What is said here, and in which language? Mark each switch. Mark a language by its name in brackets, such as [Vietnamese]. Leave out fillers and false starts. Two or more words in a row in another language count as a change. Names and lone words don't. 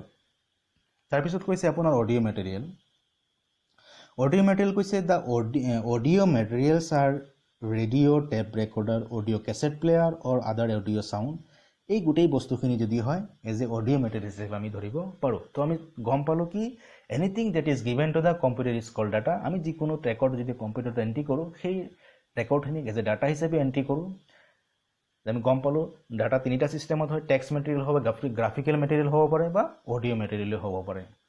[Assamese] তাৰ পিছত কৈছে আপোনাৰ [English] audio material. Audio material কৈছে the audio materials are radio, tape recorder, audio cassette player or other audio sound. [Assamese] এই গোটেই বস্তুখিনি যদি হয় [English] as a audio material [Assamese] হিচাপে আমি ধৰিব পাৰো। তো আমি গম পালো কি [English] anything that is given to the computer is called data. [Assamese] আমি যিকোনো ৰেকৰ্ড যদি কম্পিউটাৰত এন্ট্ৰি কৰো সেই ৰেকৰ্ডখিনি [English] as a data [Assamese] হিচাপে এন্ট্ৰি কৰো। আমি গম পালো ডাটা তিনিটা সিস্টেমত হয়, [English] text material [Assamese] হ'ব, [English] graphical material [Assamese] হ'ব পাৰে বা [English] audio material [Assamese] হ'ব পাৰে।